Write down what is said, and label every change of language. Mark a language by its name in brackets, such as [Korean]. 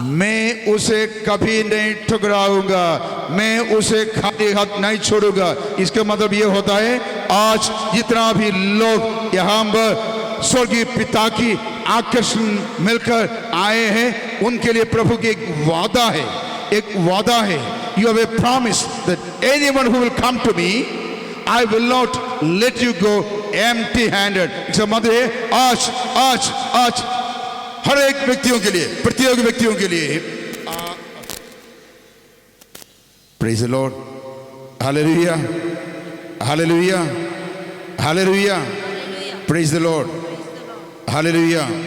[Hindi] मैं उसे कभी नहीं ठुकराऊंगा, मैं उसे खाली हाथ नहीं छोड़ूंगा। इसका मतलब ये होता है, आज जितना भी लोग यहाँ पर स्वर्गीय पिता की आकर्षण मिलकर आए हैं, उनके लिए प्रभु की एक वादा है, एक वादा है। [English] You have a promise that anyone who will come to me, I will not let you go empty-handed. [Hindi] इसका मतलब है आज हर एक व्यक्तियों के लिए, प्रत्येक व्यक्तियों के लिए। [English] Praise the Lord, Hallelujah, Hallelujah, Hallelujah. Praise the Lord, Hallelujah.